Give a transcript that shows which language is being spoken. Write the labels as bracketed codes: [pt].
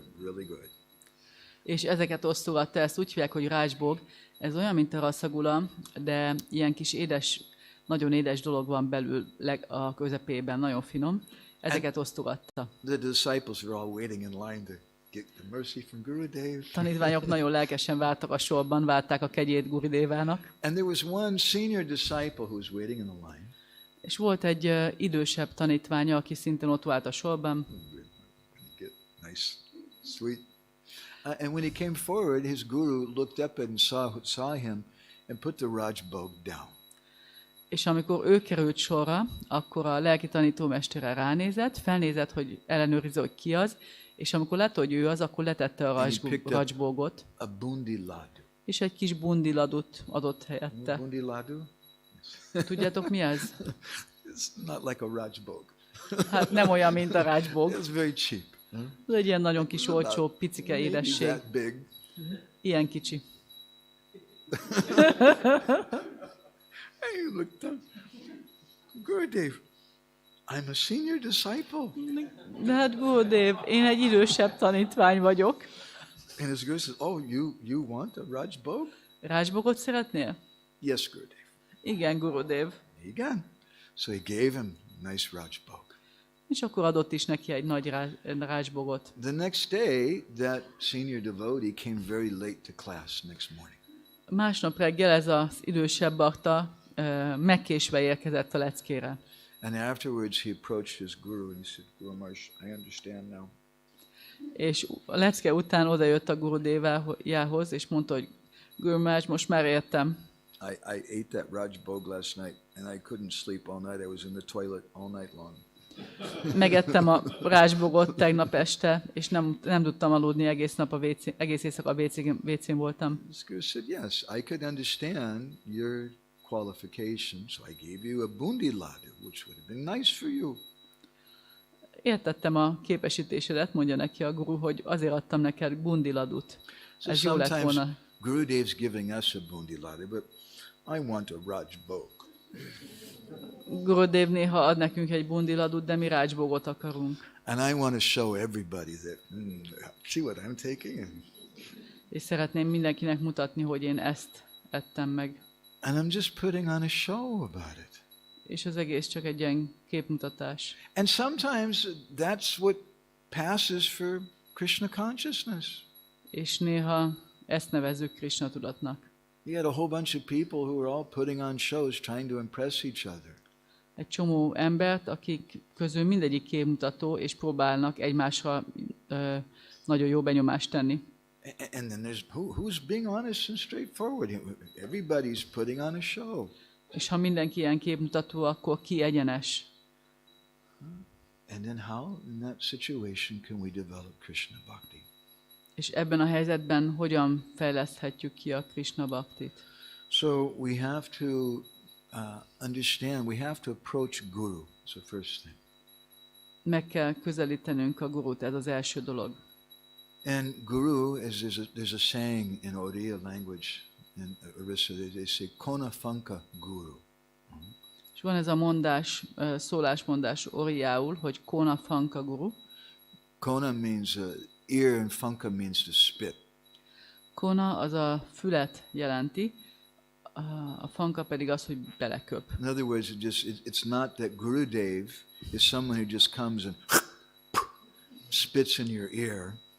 [en] They're really good. [hu] És ezeket osztogatta, ezt úgy hívják, hogy Rajbog. Ez olyan, mint a rasszagula, de ilyen kis édes, nagyon édes dolog van belül a közepében, nagyon finom. Ezeket osztogatta. [en] The disciples were all waiting in line to get the mercy from Gurudev. [hu] Tanítványok nagyon lelkesen vártak a sorban, várták a kegyét Gurudévának. [en] And there was one senior disciple who was waiting in the line. [hu] És volt egy idősebb tanítványa, aki szintén ott vált a sorban. [en] Get nice, sweet. And when he came forward, his guru looked up and saw him and put the Rajbog down. [hu] És amikor ő került sorra, akkor a lelki tanítómestere ránézett, felnézett, hogy ellenőrizze, hogy ki az, és amikor látta, hogy ő az, akkor letette a Rajbogot, a bundi ladu. És egy kis bundiladut adott helyette. Bundi ladu? Tudjátok, mi ez? [en] It's not like a Rajbog. [hu] Hát nem olyan, mint a Rajbog. [en] It's very cheap. [hu] Ez egy ilyen nagyon kis olcsó, picike édesség. [en] That big. [hu] Ilyen kicsi. [en] Hey, you looked up. Gurudev, I'm a senior disciple. [hu] De hát Gurudev, én egy idősebb tanítvány vagyok. [en] And his guru says, oh, you want a Rajbog? [hu] Rajbogot szeretnél? [en] Yes, Gurudev. [hu] Igen, Gurudev. [en] Again. So he gave him a nice Rajbog. [hu] És akkor adott is neki egy nagy Rajbogot. [en] The next day, that senior devotee came very late to class next morning. [hu] Másnap reggel ez az idősebb bakta megkésve érkezett a leckére. [en] And afterwards he approached his guru and he said, Guru Maharaj, I understand now. [hu] És a lecke után odajött a Gurudévához, és mondta, hogy Guru Maharaj, most már értem. [en] I ate that Rajbog last night and I couldn't sleep all night. I was in the toilet all night long. [hu] Megettem a Rajbogot tegnap este, és nem tudtam aludni egész éjszaka a WC-n voltam. [en] This guru said, yes, I could understand your qualification, so I gave you a bundi ladu, which would have been nice for you. [hu] Értettem a képesítésedet, mondja neki a guru, hogy azért adtam neked bundiladut. Ez jó lett volna. [en] Gurudev's giving us a bundi ladu, but I want a Rajbog. [hu] Gurudev néha ad nekünk egy bundiladut, de mi Rajbogot akarunk. [en] And I want to show everybody that, see what I'm taking? [hu] És szeretném mindenkinek mutatni, hogy én ezt ettem meg. [en] And I'm just putting on a show about it. [hu] És az egész csak egy ilyen képmutatás. [en] And sometimes that's what passes for Krishna consciousness. [hu] És néha ezt nevezzük Krishna tudatnak. [en] You had a whole bunch of people who were all putting on shows, trying to impress each other. [hu] Egy csomó embert, akik közül mindegyik képmutató, és próbálnak egymásra nagyon jó benyomást tenni. [en] And then there's who's being honest and straightforward. Everybody's putting on a show. [hu] És ha mindenki ilyen képmutató, akkor ki egyenes? [en] And then how, in that situation, can we develop Krishna Bhakti? [hu] És ebben a helyzetben hogyan fejleszthetjük ki a Krishna Bhaktit? [en] So we have to understand, we have to approach Guru. It's the first thing. [hu] Meg kell közelítenünk a gurut, ez az első dolog. [en] And Guru, there's a saying in Oriya language, in Orissa, they say, Kona Fanka Guru. [hu] És van ez a mondás, szólásmondás oriául, hogy Kona Fanka Guru. [en] Kona means ear and Fanka means to spit. [hu] Kona az a fület jelenti, a fanka pedig az, hogy beleköp. [en] In other words, it's not that Gurudev is someone who just comes and spits in your ear.